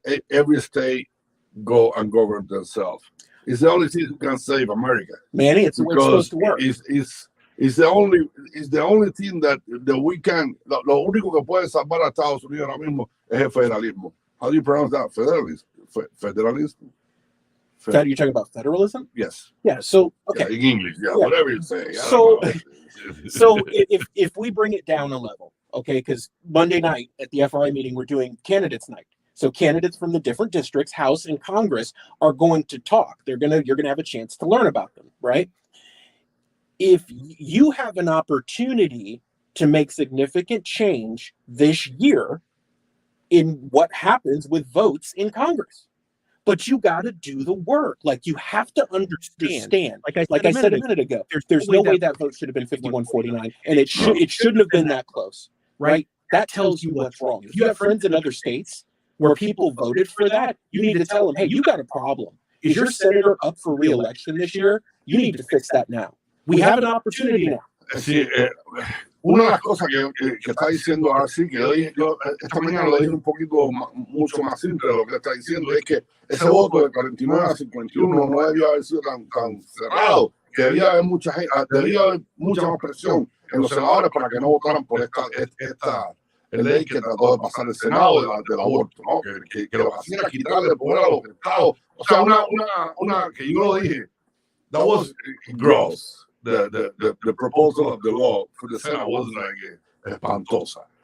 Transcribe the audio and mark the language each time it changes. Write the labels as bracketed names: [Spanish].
[English] Every state go and govern themselves. It's the only thing that can save America. Manny, it's the way it's supposed to work. It's the only thing that we can. [Spanish] Lo único que puede salvar a Estados Unidos ahora mismo es el federalismo. [English] How do you pronounce that? Federalism. Federalism. You're talking about federalism? Yes. Yeah. So okay. Yeah, in English, whatever you say. So if we bring it down a level, okay, because Monday night at the FRA meeting we're doing candidates night. So candidates from the different districts, House and Congress, are going to talk. You're gonna have a chance to learn about them, right? If you have an opportunity to make significant change this year in what happens with votes in Congress, but you got to do the work. Like, you have to understand. Like I said a minute ago, there's no way that vote should have been 51-49, and it shouldn't have been that close, right? That tells you what's wrong. If you have friends in other states where people voted for that, you need to tell them, hey, you got a problem. Is your senator up for re-election this year? You need to fix that now. We have an opportunity now. [Spanish] Sí, una de las cosas que está diciendo ahora sí, que yo esta mañana lo dije un poquito mucho más simple de lo que está diciendo, es que ese voto de 49 a 51 no debió haber sido tan cerrado, que debía haber mucha más presión en los senadores para que no votaran por esta ley que trató de pasar el Senado del aborto, ¿no? Que lo que hacía era quitarle el poder a los estados. O sea, una que yo lo dije, [English] that was gross. The proposal of the law for the Senate wasn't like espantosa.